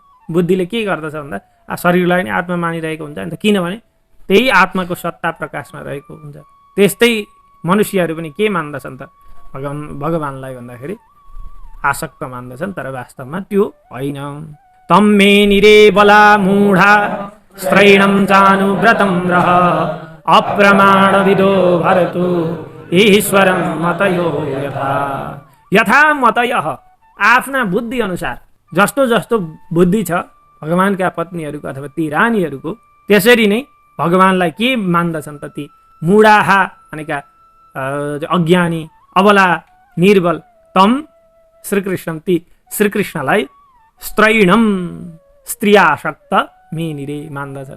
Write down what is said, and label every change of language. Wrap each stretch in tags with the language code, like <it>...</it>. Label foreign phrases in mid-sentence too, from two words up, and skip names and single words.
<ne>बुद्धिले के गर्दछ भन्दा शरीरलाई नै आत्मा मानिरहेको हुन्छ नि त, किनभने त्यही आत्माको सत्ता प्रकाशमा रहेको हुन्छ। त्यस्तै मनुष्यहरू पनि के मान्दछन् त भगवान्लाई भन्दाखेरि आसक्त मान्दछन्, तर वास्तवमा त्यो होइन।</ne> <sa>तम मे निरे बला मूढा स्त्रैणं चानुव्रतं रह अप्रमाण विदो भरतु ईश्वरं मतयो यथा। यथा मतयः</sa> <ne>आफ्ना बुद्धि अनुसार जस्तो जस्तो बुद्धि छ भगवानका पत्नीहरूको अथवा ती रानीहरूको, त्यसरी नै भगवानलाई के मान्दछन् त ती मूढाहा भनेका अज्ञानी अबला निर्बल, तम श्रीकृष्ण ती श्रीकृष्णलाई स्त्रैणम स्त्रियासक्त मेनिरे मान्दछन्।</ne>